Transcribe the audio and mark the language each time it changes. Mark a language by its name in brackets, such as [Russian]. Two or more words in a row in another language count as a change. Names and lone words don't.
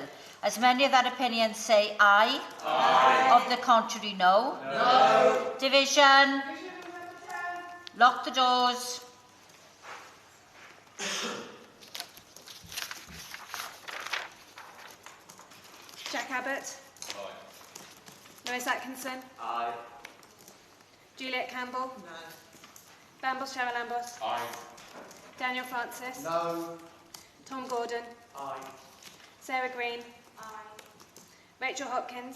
[English] As many of that opinion say aye. Aye. Of the contrary, no. No. Division. Lock the doors. Jack Abbott. Aye. Lois Atkinson. Aye. Juliet Campbell. No. Bambos Charalambos. Aye. Daniel Francis. No. Tom Gordon. Aye. Sarah Green. Aye. Rachel Hopkins.